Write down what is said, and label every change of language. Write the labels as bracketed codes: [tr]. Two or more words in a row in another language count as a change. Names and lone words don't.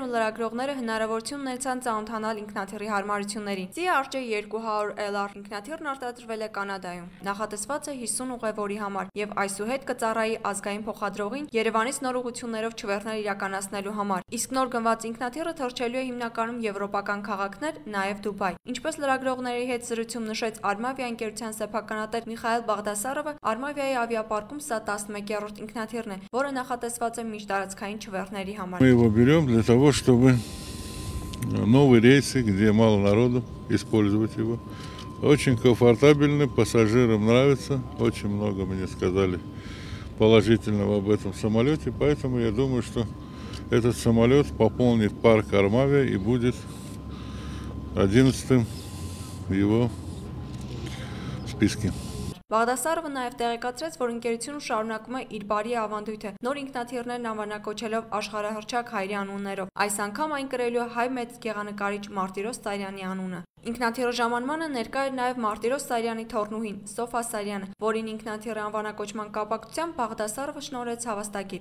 [hy] ու լրագրողները հնարավորություն ունեցան ծանոթանալ ինքնաթիռի հարմարություններին։ CRJ200LR ինքնաթիռն արտադրվել է Կանադայում։ Նախատեսված է 50 ուղևորի համար եւ այսուհետ կծառայի ազգային փոխադրողին Երևանից նոր ուղղություններով չվերթներ իրականացնելու համար։ Իսկ նոր գնված ինքնաթիռը թռչելու է հիմնականում եվրոպական քաղաքներ, նաեւ Դուբայ։ Ինչպես լրագրողների հետ զրույցում նշեց Արմավիա ընկերության սեփականատեր Միխայել Բաղդասարովը, Արմավիայի ավիապարկում սա 11-րդ ինքնաթիռն է, որը նախատեսված է միջտարածքային չվերթների համար։ [ru] Мы его берем для того, чтобы новые рейсы, где мало народу, использовать его. Очень комфортабельный, пассажирам нравится. Очень много мне сказали положительного об этом самолете. Поэтому я думаю, что этот самолет пополнит парк Армавия и будет 11-м в его списке. [hy] Բաղդասարովը նաև տեղեկացրեց, որ ընկերությունը շարունակում է իր բարի ավանդույթը նոր ինքնաթիռներն անվանակոչելով աշխարհահռչակ հայերի անուններով։ Այս անգամ այն կրելու է հայ մեծ գեղանկարիչ Մարտիրոս Սարյանի անունը։ Ինքնաթիռի ժամանմանը ներկա էր նաև Մարտիրոս Սարյանի թոռնուհին Սոֆա Սարյանը, որին ինքնաթիռի անվանակոչման կապակցությամբ Բաղդասարովը շնորհեց հավաստագիր։